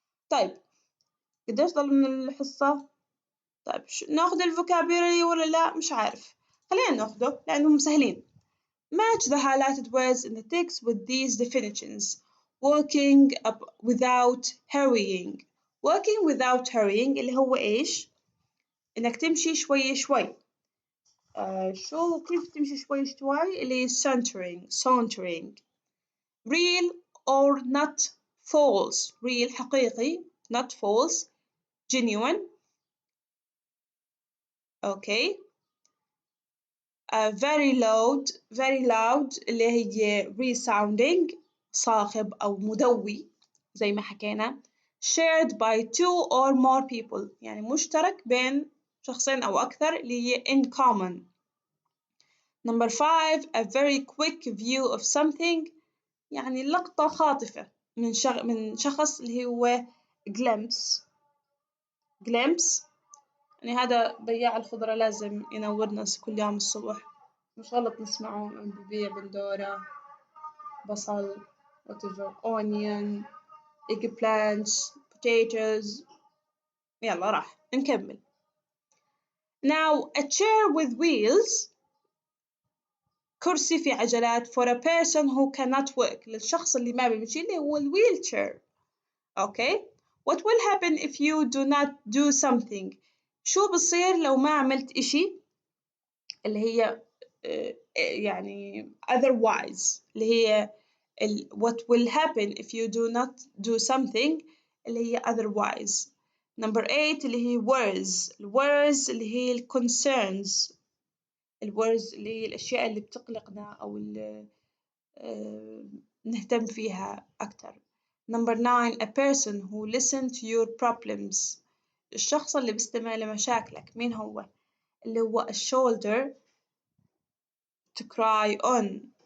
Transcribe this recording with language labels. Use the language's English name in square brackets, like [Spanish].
[Arabic] طيب قديش ضل من الحصة؟ طيب ناخذ الفوكابيولري ولا لا؟ مش عارف، خلينا ناخذه لأنهم سهلين. [English] Match the highlighted words in the text with these definitions. Walking up without hurrying. Walking without hurrying [Arabic] اللي هو إيش؟ إنك تمشي شوي شوي. شو كيف تمشي شوي شوي؟ اللي sauntering. [English] Real or not false. Real حقيقي not false. Genuine. Okay. very loud [Arabic] اللي هي resounding صاخب أو مدوي زي ما حكينا. [English] shared by 2 or more people [Arabic] يعني مشترك بين شخصين أو أكثر اللي هي in common. [English] Number 5, a very quick view of something [Arabic] يعني لقطة خاطفة من شخص [English] اللي هو glimpse. [Arabic] يعني هذا بياع الخضرة لازم ينورنا كل يوم الصبح، مش غلط نسمعه ببيع بندورة بصل [English] whatever onion eggplants potatoes. [Arabic] يلا راح نكمل. [English] Now a chair with wheels [Arabic] كرسي في عجلات [English] for a person who cannot work [Arabic] للشخص اللي ما بيمشي [English] اللي هو wheelchair. Okay. What will happen if you do not do something؟ [Arabic] شو بصير لو ما عملت إشي؟ [English] اللي هي يعني otherwise اللي هي what will happen if you do not do something اللي هي otherwise. [Arabic] Number 8 اللي هي worries اللي هي concerns اللي هي الأشياء اللي بتقلقنا أو اللي نهتم فيها أكتر. [English] Number 9 a person who listen to your problems [Arabic] الشخص اللي بيستمع لمشاكلك. مين هو؟ اللي هو [English] a shoulder to cry on.